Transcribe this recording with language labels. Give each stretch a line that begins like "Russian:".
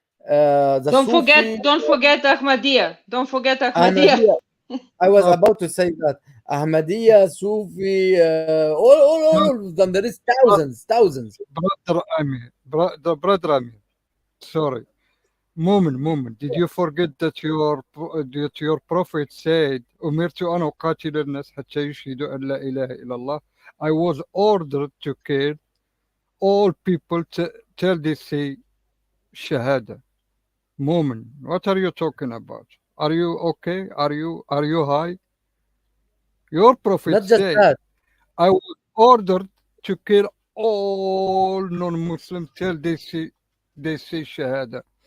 English: The Don't Sufi, forget Ahmadiyya. Don't forget Ahmadiyya. Ahmadiyya. I was about to say that Ahmadiyya, Sufi, all of them. There is thousands. Brother Amir, brother Amir, sorry. Moment. Did you forget that your prophet said,
Arabic: "أمرت أن أقاتل الناس حتى يشهدوا أن لا إله إلا الله."
English: I was ordered to kill all people till they say shahada. Moment, what are you talking about? Are you okay? Are you high? Your prophet Not just said, that. I was ordered to kill all non-Muslims till they say shahada.